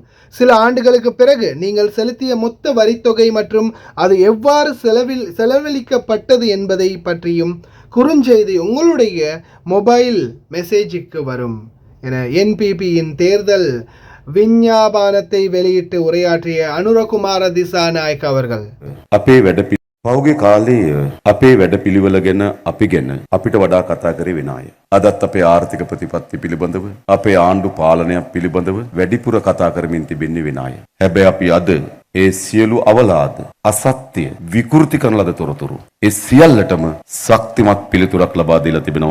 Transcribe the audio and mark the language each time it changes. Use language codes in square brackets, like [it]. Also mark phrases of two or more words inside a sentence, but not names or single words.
[ta] சில ஆண்டுகளுக்கு பிறகு நீங்கள் செலுத்திய மொத்த வரித்தொகை மற்றும் அது எவ்வாறு செலவழிக்கப்பட்டது என்பதை பற்றியும் குறுஞ்செய்தி உங்களுடைய [en] mobile message [ta] வரும் என என்பிபியின் தேர்தல் விஞ்ஞாபனத்தை வெளியிட்டு உரையாற்றிய அனுரகுமார திசாநாயக் அவர்கள். [si] පෞගේ කාලේ අපේ වැඩ පිළිවෙල ගැන අපි ගැන අපිට වඩා කතා කරේ වෙන අය. අදත් අපේ ආර්ථික ප්‍රතිපත්ති පිළිබඳව, අපේ ආණ්ඩු පාලනයක් පිළිබඳව වැඩිපුර කතා කරමින් තිබෙන්නේ වෙන අය. හැබැයි අපි අද ඒ සියලු අවලාද, අසත්‍ය, විකෘති කරන ලද තොරතුරු ඒ සියල්ලටම ශක්තිමත් පිළිතුරක් ලබා දීලා තිබෙනවා.